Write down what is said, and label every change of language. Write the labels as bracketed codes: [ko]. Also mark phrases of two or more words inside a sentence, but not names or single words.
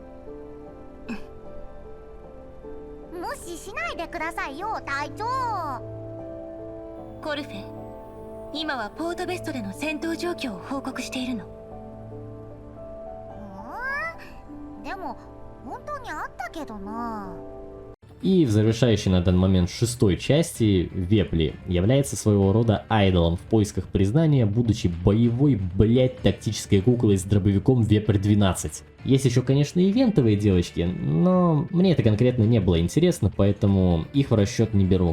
[ja] 無視しないでくださいよ、隊長。コルフェ、今はポートベストでの戦闘状況を報告しているの。でも本当にあったけどな。 [ru] И в завершающей на данный момент шестой части Вепли является своего рода айдолом в поисках признания, будучи боевой, тактической куклой с дробовиком Вепрь 12. Есть еще, конечно, ивентовые девочки, но мне это конкретно не было интересно, поэтому их в расчет не беру.